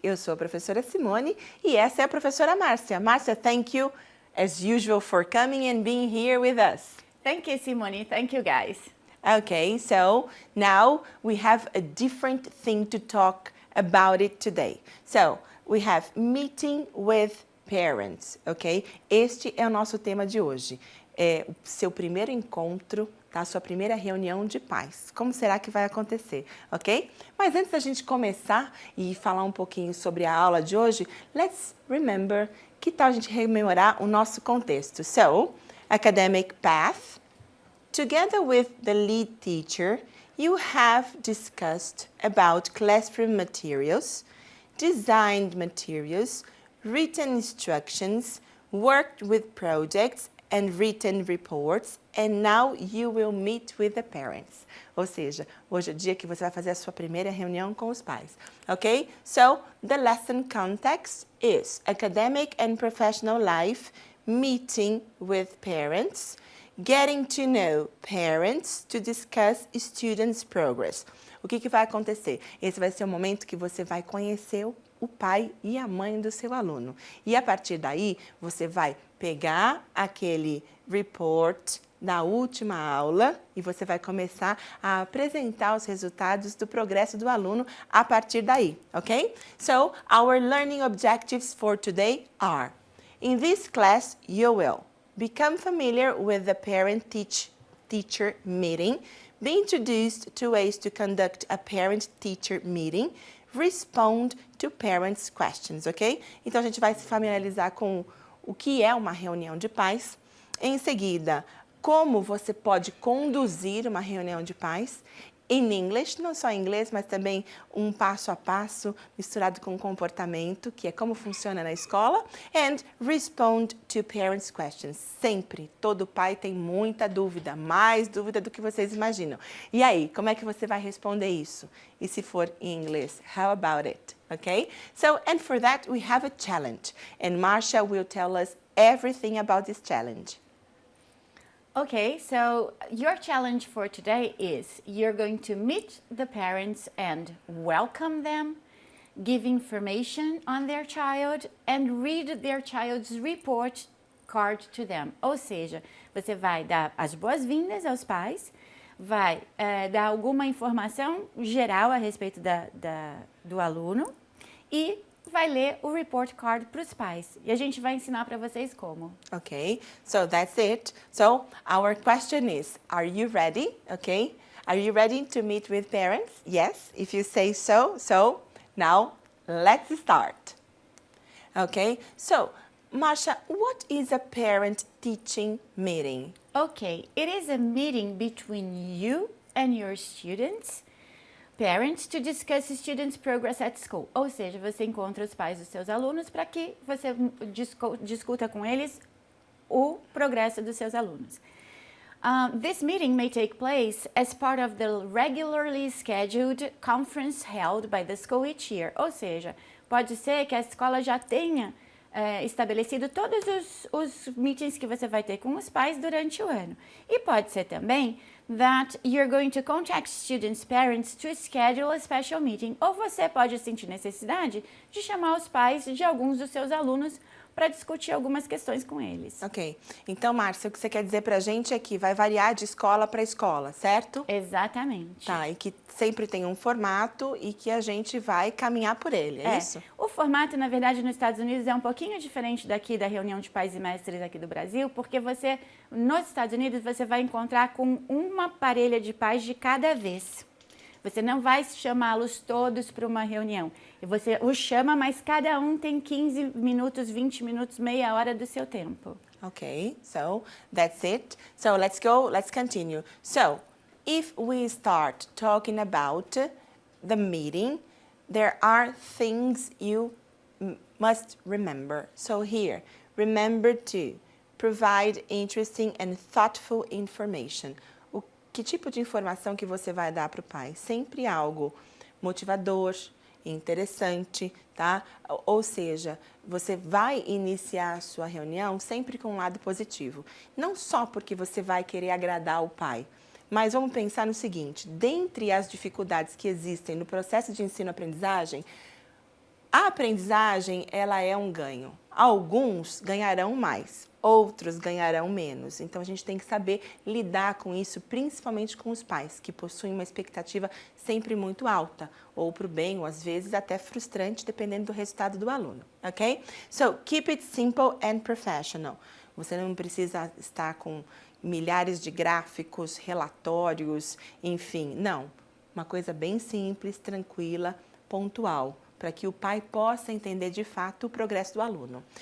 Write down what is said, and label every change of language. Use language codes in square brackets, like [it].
[pt] Eu sou a professora Simone e essa é a professora Márcia. [en] Márcia, thank you as usual for coming and being here with us. Thank you, Simone. Thank you, guys. Okay, so now we have a different thing to talk about it today. So, we have meeting with parents, ok? [pt] Este é o nosso tema de hoje. É o seu primeiro encontro, tá? Sua primeira reunião de pais. Como será que vai acontecer, ok? Mas antes da gente começar e falar um pouquinho sobre a aula de hoje, [en] let's remember, [pt] que tal a gente rememorar o nosso contexto? [en] So, academic path. Together with the lead teacher, you have discussed about classroom materials, designed materials, written instructions, worked with projects and written reports, and now you will meet with the parents. [pt] Ou seja, hoje é o dia que você vai fazer a sua primeira reunião com os pais, ok? [en] So, the lesson context is academic and professional life, meeting with parents, getting to know parents to discuss students' progress. [pt] O que vai acontecer? Esse vai ser o momento que você vai conhecer o pai e a mãe do seu aluno. E a partir daí, você vai pegar aquele report da última aula e você vai começar a apresentar os resultados do progresso do aluno a partir daí, ok? [en] So, our learning objectives for today are: in this class, you will become familiar with the parent-teacher meeting, be introduced to ways to conduct a parent-teacher meeting, respond to parents' questions, ok? [pt] Então, a gente vai se familiarizar com o que é uma reunião de pais. Em seguida, como você pode conduzir uma reunião de pais. [en] In English, [pt] não só em inglês, mas também um passo a passo misturado com comportamento, que é como funciona na escola. [en] And respond to parents' questions. [pt] Sempre, todo pai tem muita dúvida, mais dúvida do que vocês imaginam. E aí, como é que você vai responder isso? E se for em inglês, [en] how about it? Okay? So, and for that, we have a challenge. And Marcia will tell us everything about this challenge. Okay, so your challenge for today is you're going to meet the parents and welcome them, give information on their child and read their child's report card to them. [pt] Ou seja, você vai dar as boas-vindas aos pais, vai dar alguma informação geral a respeito do aluno e vai ler o report card para os pais. E a gente vai ensinar para vocês como. [en] Okay, so that's it. So our question is, are you ready? Okay, are you ready to meet with parents? Yes, if you say so. So now let's start. Okay, so Marcia, what is a parent-teaching meeting? Okay, it is a meeting between you and your students, parents, to discuss students' progress at school. [pt] Ou seja, você encontra os pais dos seus alunos para que você discuta com eles o progresso dos seus alunos. [en] This meeting may take place as part of the regularly scheduled conference held by the school each year. [pt] Ou seja, pode ser que a escola já tenha estabelecido todos os meetings que você vai ter com os pais durante o ano. E pode ser também [en] that you're going to contact students' parents to schedule a special meeting. [pt] Ou você pode sentir necessidade de chamar os pais de alguns dos seus alunos para discutir algumas questões com eles. Ok. Então, Márcia, o que você quer dizer para a gente é que vai variar de escola para escola, certo? Exatamente. Tá, e que sempre tem um formato e que a gente vai caminhar por ele, é isso? O formato, na verdade, nos Estados Unidos é um pouquinho diferente daqui da reunião de pais e mestres aqui do Brasil, porque nos Estados Unidos, você vai encontrar com uma parelha de pais de cada vez. Você não vai chamá-los todos para uma reunião. E você os chama, mas cada um tem 15 minutos, 20 minutos, meia hora do seu tempo. [en] Okay, so that's it. So let's continue. So, if we start talking about the meeting, there are things you must remember. So here, remember to provide interesting and thoughtful information. [pt] Que tipo de informação que você vai dar para o pai? Sempre algo motivador, interessante, tá? Ou seja, você vai iniciar a sua reunião sempre com um lado positivo. Não só porque você vai querer agradar o pai, Mas vamos pensar no seguinte, dentre as dificuldades que existem no processo de ensino-aprendizagem, a aprendizagem, ela é um ganho. Alguns ganharão mais, outros ganharão menos. Então, a gente tem que saber lidar com isso, principalmente com os pais, que possuem uma expectativa sempre muito alta, ou para o bem, ou às vezes até frustrante, dependendo do resultado do aluno, ok? [en] So, keep it simple and professional. [pt] Você não precisa estar com milhares de gráficos, relatórios, enfim, não. Uma coisa bem simples, tranquila, pontual, para que o pai possa entender de fato o progresso do aluno.